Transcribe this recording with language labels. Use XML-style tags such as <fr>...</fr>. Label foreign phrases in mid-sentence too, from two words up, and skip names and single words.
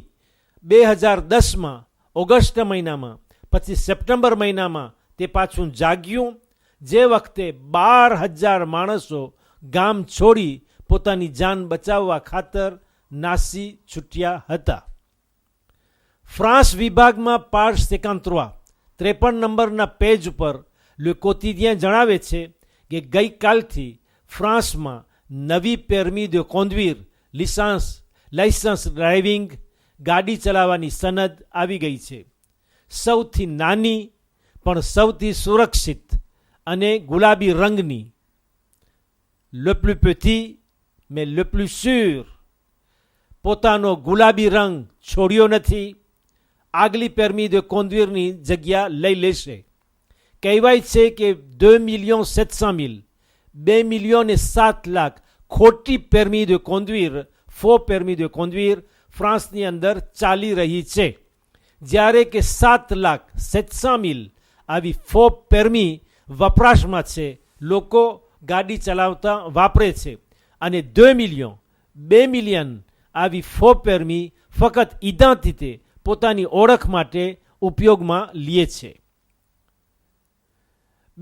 <gu>2010માં ઓગસ્ટ મહિનામાં, પછી સપ્ટેમ્બર મહિનામાં તે પાછું જાગ્યું, જે વખતે 12,000 માણસો ગામ છોડી પોતાની જાન બચાવવા ખાતર નાસી છૂટ્યા હતા. ફ્રાન્સ વિભાગમાં પાજ 53 નંબરના પેજ ઉપર લે કોતિદિયન જણાવે છે કે ગઈકાલથી ફ્રાન્સમાં નવી</gu> <fr>permis de conduire</fr> <gu>લાયસન્સ ડ્રાઇવિંગ ગાડી ચલાવવાની સનદ આવી ગઈ છે. સૌથી નાની પણ સૌથી સુરક્ષિત અને ગુલાબી રંગની,</gu> <fr>le plus petit mais le plus sûr,</fr> <gu>પોતાનો ગુલાબી રંગ છોડ્યો નથી. આગલી</gu> <fr>permis de conduire</fr> <gu>ની જગ્યા લઈ લેશે. કહેવાય છે કે 2,700,000 2,07,00,000 ખોટી</gu> <fr>permis de conduire, faux permis de conduire</fr> <gu>ફ્રાન્સની અંદર ચાલી રહી છે, જ્યારે કે 7,07,000 આવી</gu> <fr>faux permis</fr> <gu>વપરાશમાં છે, લોકો ગાડી ચલાવતા વાપરે છે. અને 2 મિલિયન આવી</gu> <fr>faux permis</fr> <gu>ફક્ત પોતાની ઓળખ માટે ઉપયોગમાં લે છે.</gu>